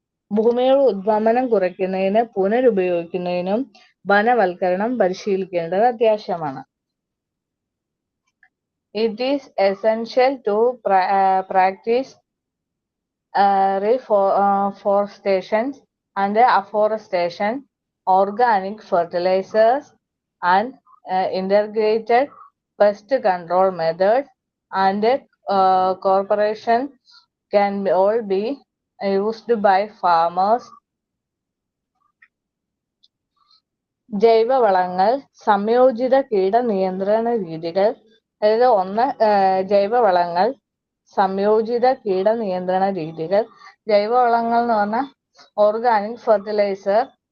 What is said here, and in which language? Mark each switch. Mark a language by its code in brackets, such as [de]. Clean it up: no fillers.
[ml] ഭൂമിയുടെ ഉദ്വമനം കുറയ്ക്കുന്നതിന് പുനരുപയോഗിക്കുന്നതിനും വനവൽക്കരണം പരിശീലിക്കേണ്ടത് അത്യാവശ്യമാണ്. [en] It is essential to practice reforestation and afforestation, organic fertilizers and integrated pest control methods and cooperation can all be used by farmers. [ml] ജൈവവളങ്ങൾ, സംയോജിത കീടനിയന്ത്രണ രീതികൾ. അതായത് ഒന്ന്, ജൈവവളങ്ങൾ, സംയോജിത കീടനിയന്ത്രണ രീതികൾ. ജൈവവളങ്ങൾ എന്ന് പറഞ്ഞാൽ ഓർഗാനിക് ഫെർട്ടിലൈസർ.